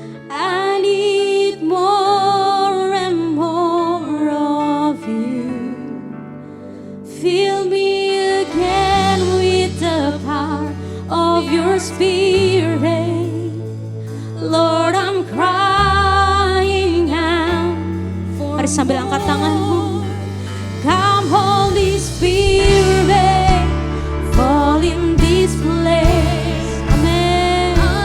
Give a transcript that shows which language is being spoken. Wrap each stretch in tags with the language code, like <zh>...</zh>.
<en>I need more and more of you. Fill me again with the power of your Spirit. Lord, I'm crying out.</en> <id>Mari sambil angkat tanganmu.</id> <en>Come, Holy Spirit, fall in this place. Amen.</en>